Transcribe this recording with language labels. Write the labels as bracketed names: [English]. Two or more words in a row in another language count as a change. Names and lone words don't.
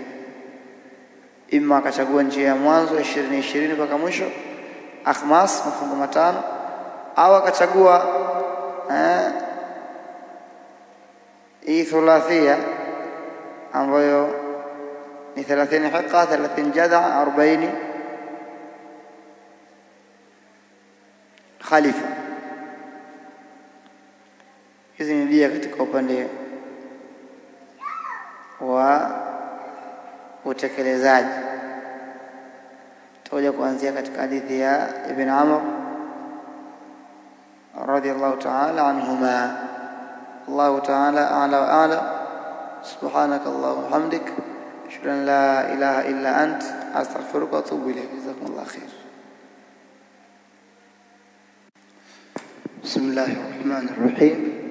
[Swahili] Ima akachagua njia ya mwanzo 20 mpaka mwisho, akhmas, mafungo matano, au akachagua hii thulathia ambayo ni 30 hiqqa, 30 jadha, 40 khalifa. Hizi ni dia katika upande wa utekelezaji. Tutakuja kuanzia katika hadithi ya Ibn Amr [Arabic] رضي الله تعالى عنهما. الله تعالى أعلى وأعلى. سبحانك اللهم وبحمدك أشهد أن لا إله إلا أنت أستغفرك وأتوب إليك. جزاكم الله خير. بسم الله الرحمن الرحيم.